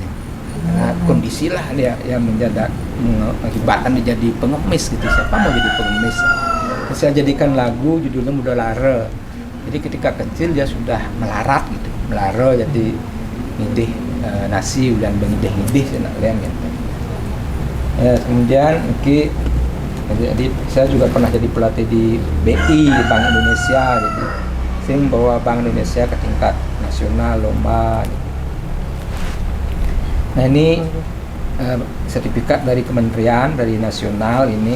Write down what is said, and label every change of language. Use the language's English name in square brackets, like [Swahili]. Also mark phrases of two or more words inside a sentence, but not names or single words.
[Indonesian] Karena kondisi lah dia yang mengakibatkan dia jadi pengemis gitu. Siapa mau jadi pengemis? Saya jadikan lagu judulnya Muda Lara. Jadi ketika kecil dia sudah melarat gitu, melara jadi [Balinese] ngidih nasi [Indonesian] dan bengidih-ngidih senaklian gitu. Ya, kemudian jadi saya juga pernah jadi pelatih di BI Bank Indonesia, jadi saya membawa Bank Indonesia ke tingkat nasional lomba. Gitu. Nah ini sertifikat dari kementerian, dari nasional ini.